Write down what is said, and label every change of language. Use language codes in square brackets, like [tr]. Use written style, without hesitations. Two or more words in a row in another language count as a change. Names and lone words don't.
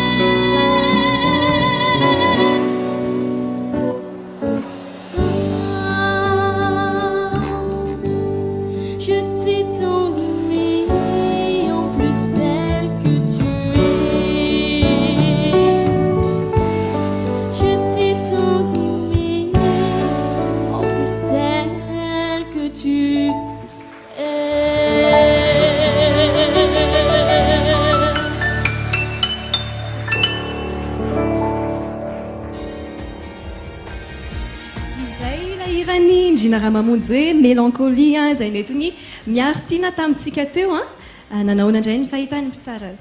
[fr] Je t'ai tant aimé, en plus tel que tu es. Je t'ai tant aimé, en plus tel que tu es. [mg] Izay lahirany Ndriana R mamonjy hoe mélancolie izay netiny Miarotiana tamintsika teo nanahoana indray ny fahitany mpitsara azy.